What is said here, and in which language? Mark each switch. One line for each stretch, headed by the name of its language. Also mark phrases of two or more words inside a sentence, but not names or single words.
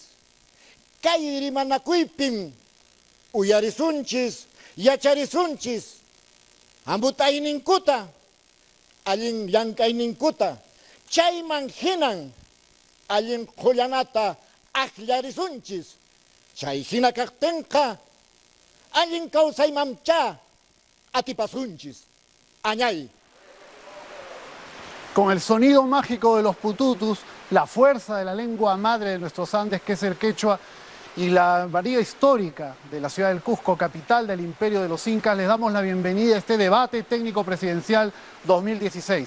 Quechua: Kay rimanakuypim uyarisunchis, yacharisunchis, ambutayninkuta, allin llankayninkuta, chayman hinan allin qullanata akllarisunchis. Chay hina kaqtinqa allin kawsaymancha atipasunchis. Añay.
Spanish: Con el sonido mágico de los pututus, la fuerza de la lengua madre de nuestros Andes, que es el quechua, y la variedad histórica de la ciudad del Cusco, capital del imperio de los incas, les damos la bienvenida a este debate técnico presidencial 2016.